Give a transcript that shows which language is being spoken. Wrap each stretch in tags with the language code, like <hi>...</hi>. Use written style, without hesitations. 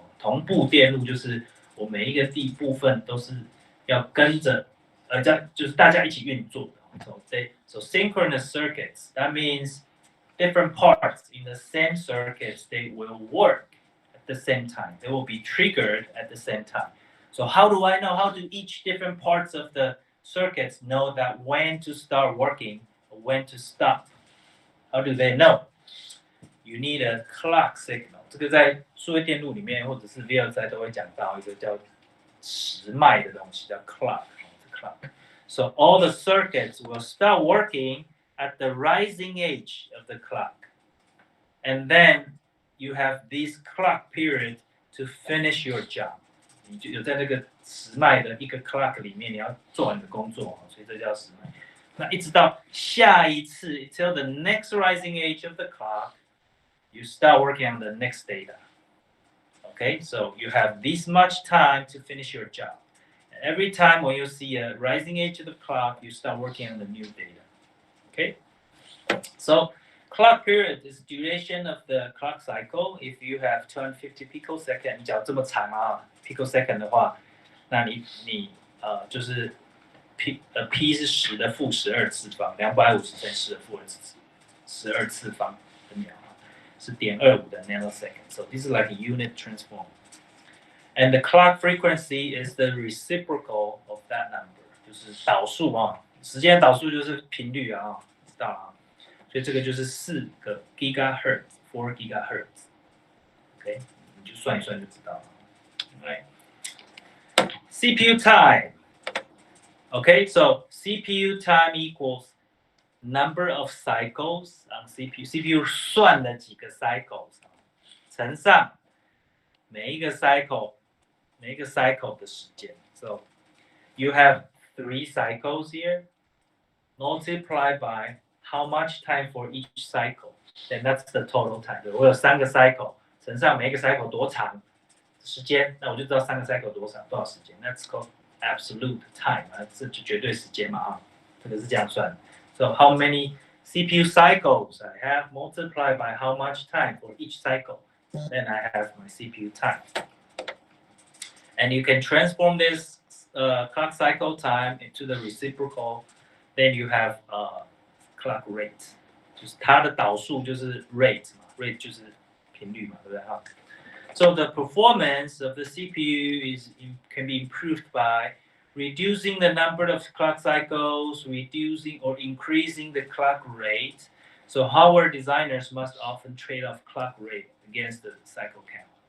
<zh>同步电路就是我每一个部分都是要跟着，就是大家一起运作的。</zh> <en>So synchronous circuits, that means different parts in the same circuits, they will work at the same time. They will be triggered at the same time. So how do I know? How do each different parts of the circuits know that when to start working or when to stop? How do they know? You need a clock signal.</en> <zh>这个在数位电路里面或者是 VLSI 都会讲到一个叫时脉的东西，叫 clock。</zh> <en>So all the circuits will start working at the rising edge of the clock, and then you have this clock period to finish your job.</en> <zh>你就有在那个时脉的一个 clock 里面，你要做完你的工作，所以这叫时脉。那一直到下一次</zh> <en>till the next rising edge of the clock, you start working on the next data. Okay, so you have this much time to finish your job. And every time when you see a rising edge of the clock, you start working on the new data. Okay, so clock period is duration of the clock cycle. If you have 250 picosecond,</en> <zh>你讲这么长啊 ，picosecond 的话，那你就是 P 是10的负12次方，250乘10的负12次方的秒啊，是0.25的 nanosecond.</zh> <en>So this is like a unit transform. And the clock frequency is the reciprocal of that number.</en> <zh>就是导数啊，时间导数就是频率啊，知道啊。所以这个就是4个 gigahertz，4 gigahertz。OK， 你就算一算就知道了。</zh> <en>Right. CPU time. Okay, so CPU time equals number of cycles on CPU</en> <zh>算了几个 cycles 乘上每一个 cycle 的时间。</zh> <en>So you have 3 cycles here, multiplied by how much time for each cycle, then that's the total time.</en> <zh>我有3个 cycle 乘上每一个 cycle 多长时间，那我就知道3个 cycle 多少时间。</zh> <en>That's called absolute time</en> <zh>啊，这就绝对时间嘛啊，这个是这样算的。</zh> <en>So how many CPU cycles I have multiplied by how much time for each cycle, then I have my CPU time. And you can transform this clock cycle time into the reciprocal, then you have clock rate.</en> <zh>就是它的导数就是 rate 嘛 ，rate 就是频率嘛，对不对哈？</zh> <en>So the performance of the CPU can be improved by reducing the number of clock cycles, reducing or increasing the clock rate. So hardware designers must often trade off clock rate against the cycle count.</en>